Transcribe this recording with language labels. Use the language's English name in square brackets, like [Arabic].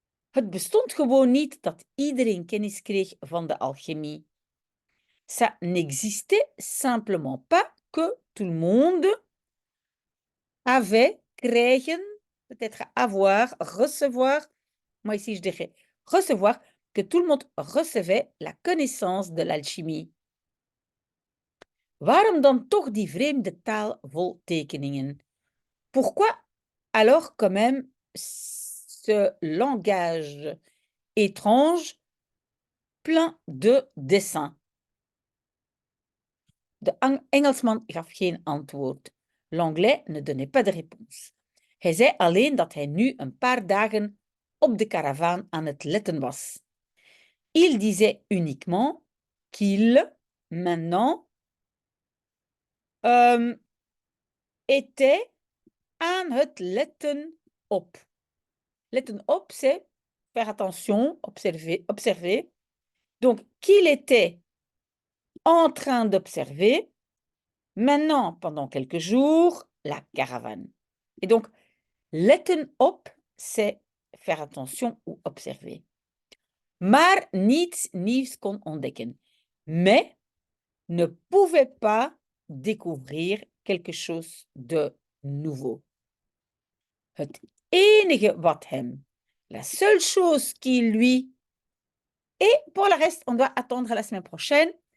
[Dutch] Het bestond gewoon niet dat iedereen kennis kreeg van de alchimie. [French] Ça n'existait simplement pas que tout le monde avait, krijgen, peut-être avoir, recevoir. Moi ici je dirais recevoir, que tout le monde recevait la connaissance de l'alchimie. [Dutch] Waarom dan toch die vreemde taal vol tekeningen? [French] Pourquoi alors quand même ce langage étrange plein de dessins? [Dutch] De Engelsman gaf geen antwoord. [French] L'anglais ne donnait pas de réponse. [Dutch] Hij zei alleen dat hij nu een paar dagen op de karavaan aan het letten was. [French] Il disait uniquement qu'il, maintenant, était [Dutch] aan het letten op. Letten op, [French] c'est faire attention, observer. Donc, qu'il était en train d'observer, maintenant, pendant quelques jours, la caravane. Et donc, [Dutch] letten op, [French] c'est faire attention ou observer. [Dutch] Maar niets nieuws kon ontdekken. [French] Mais ne pouvait pas découvrir quelque chose de nouveau. [Dutch] Het enige wat hem, [French] la seule chose qui lui, et pour le reste, on doit attendre la semaine prochaine.